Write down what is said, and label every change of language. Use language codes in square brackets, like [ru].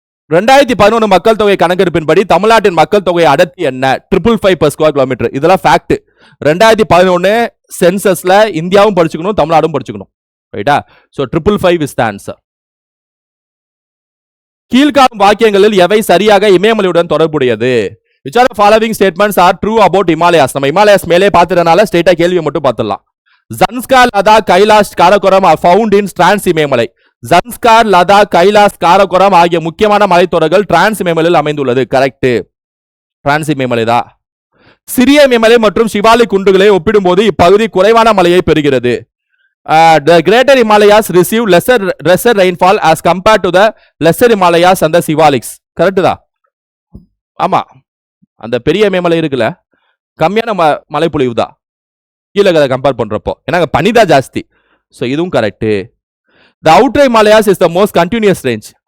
[ta] 2011 மக்கள் தொகை கணக்கெடுப்பின்படி தமிழ்நாட்டின் மக்கள் தொகை அடர்த்தி என்ன? [en] 555 per square kilometer. [ta] இதெல்லாம் ஃபேக்ட். 2011 சென்சஸ்ல இந்தியாவும் படிச்சுக்கணும், தமிழ்நாடும் படிச்சுக்கணும். ரைட்டா? [en] So 555 is the answer. [ta] கீழ்காணும் வாக்கியங்களில் எவை சரியாக இமயமலையுடன் தொடர்புடையது? [en] Which of the following statements are true about Himalayas? [ta] நம்ம இமாலயாஸ் மேலே பார்த்துறனால ஸ்ட்ரைட்டா கேள்வியை மட்டும் பார்த்துடலாம். Zanskar, Ladakh, Kailash, Karakoram [en] are found in trans [ta] இமயமலை. ஜன்ஸ்கார், லடாக், கைலாஷ், காரகோரம் ஆகிய முக்கியமான மலைத்தொடர்கள் டிரான்ஸ் இமயமலையில் அமைந்துள்ளது. கரெக்ட், டிரான்ஸ் இமயமலை தான். சிறிய இமயமலை மற்றும் சிவாலிக் குன்றுகளை ஒப்பிடும்போது இப்பகுதி குறைவான மழையை பெறுகிறது. [en] The greater Himalayas receive lesser rainfall as compared to the lesser Himalayas and the Sivaliks. [ta] Correct தான். ஆமா, அந்த பெரிய இமயமலை இருக்குல்ல, கம்மியான மழை பொழிவு தான் கீழே கம்பேர் பண்றப்போ, ஏன்னா பனிதான் ஜாஸ்தி. ஸோ இதுவும் correct. [en] The outer Himalayas is the most continuous range.